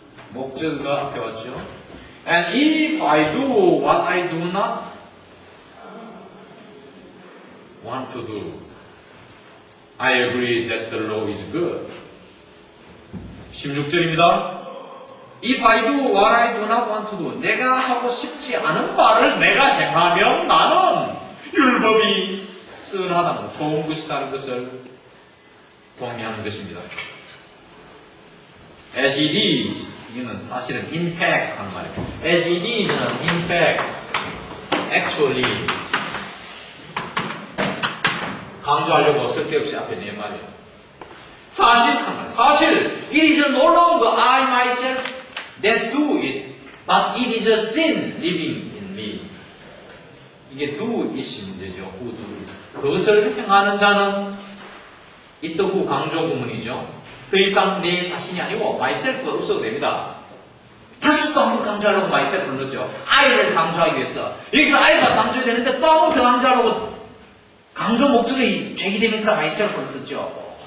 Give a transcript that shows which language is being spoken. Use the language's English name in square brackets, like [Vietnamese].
[Korean] 목적어가 앞에 왔죠. [English] And if I do what I do not want to do. I agree that the law is good. [Korean] 16절입니다. [English] If I do what I do not want to do. [Korean] 내가 하고 싶지 않은 바를 내가 행하면 나는 율법이 선하다는 좋은 것이라는 것을 동의하는 것입니다. [English] As it is. [Korean] 이거는 사실은 in fact 하는 말이에요. [English] As it is [Korean] 는 [English] in fact, actually [Korean] 강조하려고 쓸데없이 앞에 내 말이에요. 사실 한 말. 사실 [English] it is no longer I myself that do it, but it is a sin living in me. [Korean] 이게 do it이 문제죠. [English] who do. [Korean] 그것을 행하는 자는 it 후 강조 부문이죠. 더 이상 내 자신이 아니고 myself가 없어도 됩니다. 다시 또 한 번 강조하려고 myself를 넣었죠. I를 강조하기 위해서. 여기서 I가 강조해야 되는데 또 한 번 더 강조하려고 강조 목적의 제기되면서 myself를 썼죠.